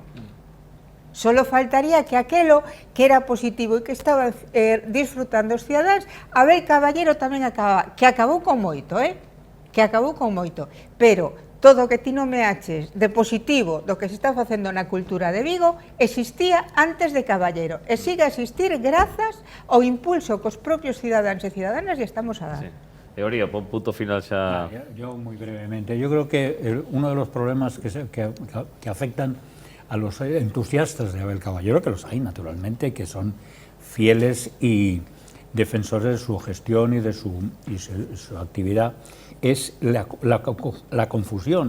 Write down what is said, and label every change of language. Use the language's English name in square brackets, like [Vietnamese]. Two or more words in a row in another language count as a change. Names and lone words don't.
[Galician] Solo faltaría que aquelo que era positivo e que estaba disfrutando os cidadáns, Abel Caballero tamén que acabou con moito, pero todo o que ti non me aches de positivo do que se está facendo na cultura de Vigo existía antes de Caballero e sigue a existir grazas ao impulso que os propios cidadáns e cidadánas lle estamos a dar. Teoría, pon punto final xa. [Spanish] Yo muy brevemente, yo creo que uno de los problemas que afectan a los entusiastas de Abel Caballero, que los hay naturalmente, que son fieles y defensores de su gestión y de su actividad, es la confusión.